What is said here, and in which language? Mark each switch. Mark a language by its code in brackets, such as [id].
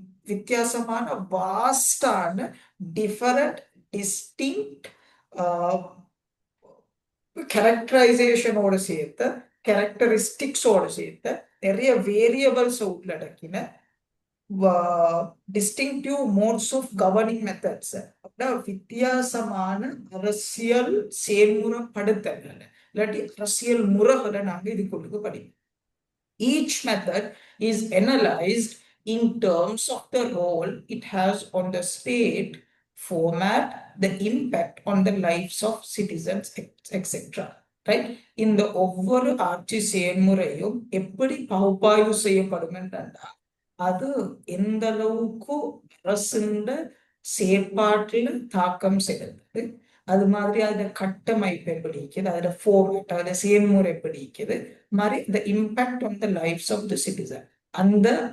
[ta] வித்தியாசமான வாஸ்டான different distinct கேரக்டரைசேஷனோட சேர்த்த கேரக்டரிஸ்டிக்ஸோட சேர்த்த நிறைய variables உள்ளடக்கின [en] distinctive modes of governing methods, [ta] வித்தியாசமான அரசியல் செயல்முறைப்படுத்தல் இல்லாட்டி அரசியல் முறைகளை நாங்க இதுக்குள்ளுக்கு படிப்போம். [en] Each method is analyzed in terms of the role it has on the state, format, the impact on the lives of citizens, etc. Right? [ta] இந்த ஒவ்வொரு ஆட்சி செயல்முறையும் எப்படி பகுப்பாய்வு செய்யப்படும் என்றால் அது எந்த அளவுக்கு அரசுண்ட செயற்பாட்டில் தாக்கம் செலுத்துது, அது மாதிரி அதோட கட்டமைப்பு எப்படி இருக்குது, அதோட ஃபார்மேட் அதோட செயல்முறை எப்படி இருக்குது, மாதிரி இந்த [en] impact on the lives of the citizen, [ta] அந்த